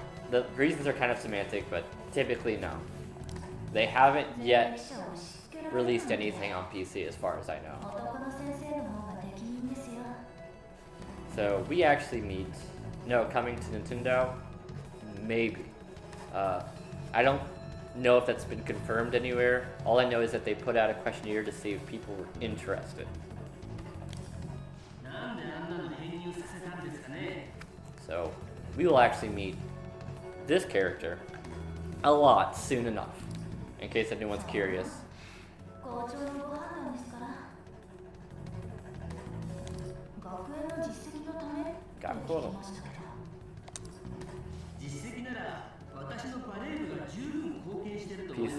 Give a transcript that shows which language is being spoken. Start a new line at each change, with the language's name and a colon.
English: The reasons are kind of semantic, but typically no. They haven't yet released anything on PC as far as I know.
Japanese: 男の先生の方が適任ですよ
English: So we actually meet. No, coming to Nintendo? Maybe. I don't know if that's been confirmed anywhere. All I know is that they put out a questionnaire to see if people were interested.
Japanese: なんであんなの編入させたんですかね
English: So we will actually meet this character a lot soon enough, in case anyone's curious.
Japanese: 校長のご判断ですから学園の実績のためって聞きましたけど実績なら私のバレー部が十分貢献してると思います